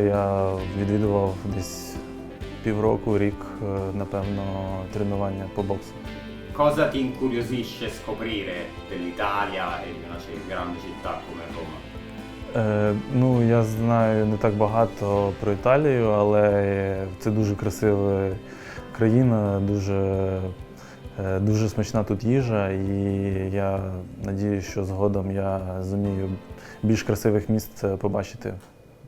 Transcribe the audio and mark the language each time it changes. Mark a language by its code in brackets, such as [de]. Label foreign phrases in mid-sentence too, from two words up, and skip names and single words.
[uk] Я відвідував десь півроку, рік, напевно, тренування по боксу. [it] Cosa ti incuriosisce scoprire dell'Italia e di una grande città come Roma? [uk] Ну, я знаю не так багато про Італію, але це дуже красива країна, дуже смачна тут їжа, і я сподіваюся, що згодом я зумію більш красивих міст побачити.